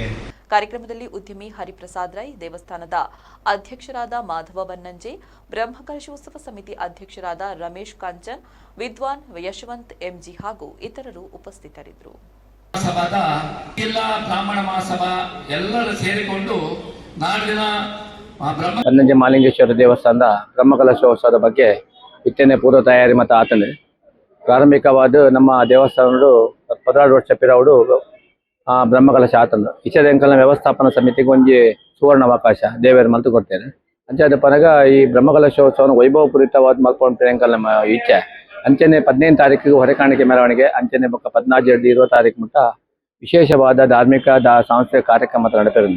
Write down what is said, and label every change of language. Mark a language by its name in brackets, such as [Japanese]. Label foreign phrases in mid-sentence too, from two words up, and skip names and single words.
[Kannada] ಕಾರ್ಯಕ್ರಮದಲ್ಲಿ ಉದ್ಯಮಿ ಹರಿಪ್ರಸಾದ್ ರೈ, ದೇವಸ್ಥಾನದ ಅಧ್ಯಕ್ಷರಾದ ಮಾಧವ ಬನ್ನಂಜೆ, ಬ್ರಹ್ಮಕಲಶೋತ್ಸವ ಸಮಿತಿ ಅಧ್ಯಕ್ಷರಾದ ರಮೇಶ್ ಕಾಂಚನ್, ವಿದ್ವಾನ್ ಯಶವಂತ್ ಎಂಜಿ ಹಾಗೂ ಇತರರು ಉಪಸ್ಥಿತರಿದ್ದರು. ಸಭಾದ ಜಿಲ್ಲಾ ಬ್ರಾಹ್ಮಣ ಮಹಾಸಭಾ ಎಲ್ಲರೂ ಸೇರಿಕೊಂಡು ನಾಡಿನ [Tulu] ಬನ್ನಂಜೆ ಮಹಾಲಿಂಗೇಶ್ವರ ದೇವಸ್ಥಾನದ ಬ್ರಹ್ಮಕಲಶೋತ್ಸವದ ಬಗ್ಗೆ ಇತ್ತೇನೆ ಪೂರ್ವ ತಯಾರಿ ಮತ್ತು ಆತನೆ ಪ್ರಾರಂಭಿಕವಾದ ನಮ್ಮ ದೇವಸ್ಥಾನಗಳು 16 ವರ್ಷ ಪಿರವಡು ಬ್ರಹ್ಮಕಲಶ ಆತಂದು ಇಚ್ಛೆ ಎಂಕಲ್ನ ವ್ಯವಸ್ಥಾಪನಾ ಸಮಿತಿಗೆ ಒಂಜಿ ಸುವರ್ಣ ಅವಕಾಶ ದೇವೇರು ಮಲ್ತು ಕೊಡ್ತೇನೆ. ಅಂಚಾದ ಪನಗ ಈ ಬ್ರಹ್ಮಕಲಶೋತ್ಸವನ ವೈಭವಪೂರಿತವಾದ ಮಲ್ಕೊಂಡು ಎಂಕಲ್ನ ಇಚ್ಛೆ ಅಂಚನೆ 15 ತಾರೀಕಿಗೆ ಹೊರೆಕಾಣಿಕೆ ಮೆರವಣಿಗೆ, ಅಂಚನೆ 14 20 ತಾರೀಕು ಮುಟ್ಟ ವಿಶೇಷವಾದ ಧಾರ್ಮಿಕ ಸಾಂಸ್ಕೃತಿಕ ಕಾರ್ಯಕ್ರಮ ನಡೆಪಿರುವುದು.